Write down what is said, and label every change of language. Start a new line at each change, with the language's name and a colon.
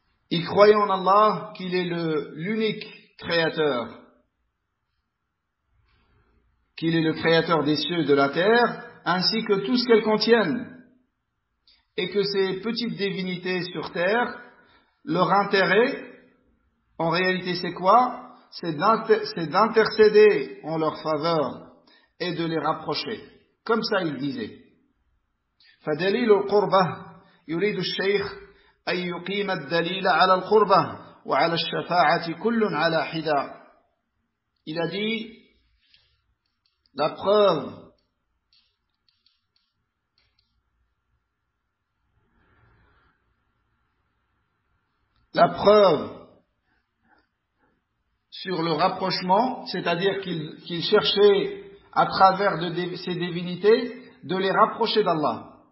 French: Ils croyaient en Allah qu'il est l'unique créateur, qu'il est le créateur des cieux et de la terre, ainsi que tout ce qu'elles contiennent, et que ces petites divinités sur terre, leur intérêt, en réalité c'est quoi ? C'est d'intercéder en leur faveur et de les rapprocher. Comme ça, il disait.
Arabic: فَدَلِيلُ الْقُرْبَةِ يريد الشيخ أن يقيم الدليل على القربة وعلى الشفاعة كل على حدة.
French: Il a dit, la preuve sur le rapprochement, c'est-à-dire qu'il cherchait à travers ses divinités de les rapprocher d'Allah.